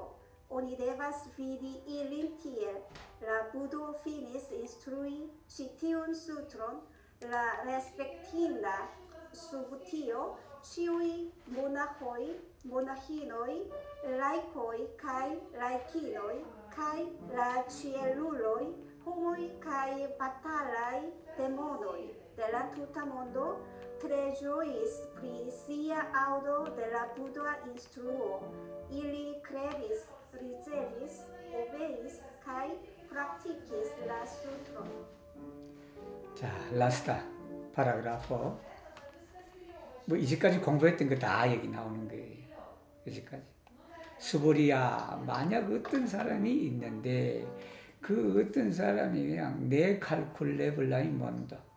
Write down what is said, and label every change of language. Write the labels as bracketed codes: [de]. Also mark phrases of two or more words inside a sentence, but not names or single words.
[eo] Oni devas vidi ilin tiel. La Budo finis instrui ĉi tiun sutron, la respektinda subtio, ĉiuj monaĥoj, monaĥinoj, laikoj kaj laikinoj, kaj la ĉieluloj, homoj kaj batalaj demonoj de la tuta mondo tre ĝojis pri sia aŭdo de la Buda instruo. Ili kredis, ricevis, obeis kaj praktikis la sutron. [ko] 자, [eo] lasta paragrafo. [ko] 뭐 이제까지 공부했던 거 다 여기 나오는 거예요. 이제까지. 수보리아, 만약 어떤 사람이 있는데 그 어떤 사람이 그냥 [eo] ne kalkuleblajn [ko] 뭔다.